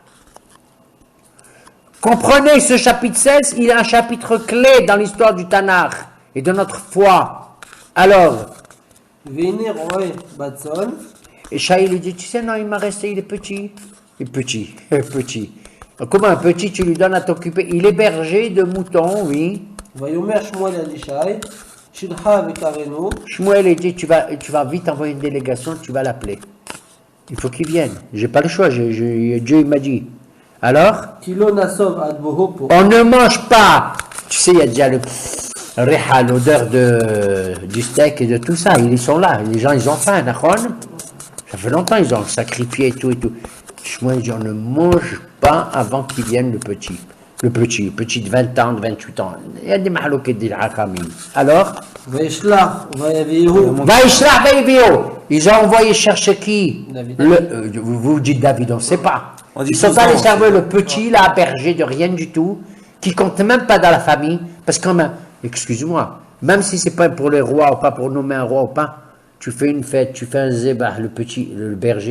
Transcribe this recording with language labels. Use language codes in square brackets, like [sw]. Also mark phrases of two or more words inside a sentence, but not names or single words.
[fr] Comprenez, ce chapitre 16, il est un chapitre clé dans l'histoire du Tanakh et de notre foi. Alors, [he] והנה רועה בצאן. [fr] Et Shaï lui dit, tu sais, non, il m'a resté, il est petit. Il est petit, petit. Comment un petit, tu lui donnes à t'occuper? Il est berger de moutons, oui. [he] ויאמר שמואל אל ישי, שלחה וקראנו, [fr] Shmuel il dit, tu vas vite envoyer une délégation, tu vas l'appeler. Il faut qu'il vienne. J'ai pas le choix, Dieu il m'a dit. Alors, [he] כי לא נסוב עד בוהו פה. [fr] on ne mange pas. Tu sais, il y a déjà le réha, l'odeur du steak et de tout ça. Ils sont là. Les gens, ils ont faim, d'accord? Ça fait longtemps, ils ont sacrifié et tout et tout. Shmuel dit, on ne mange pas avant qu'il vienne le petit. Le petit de 20 ans, de 28 ans. Il y a des mahlouquettes des hakamim. Alors, [he] וישלח ויביאהו. וישלח ויביאהו. [fr] Ils ont envoyé chercher qui? David. Vous dites David, on ne sait pas. On dit Ils sont tout ça, allés on servir sait. le petit, là, berger de rien du tout, qui compte même pas dans la famille, parce que, excuse-moi, même si c'est pas pour les rois ou pas pour nommer un roi ou pas, tu fais une fête, tu fais un zébah, le petit, le berger.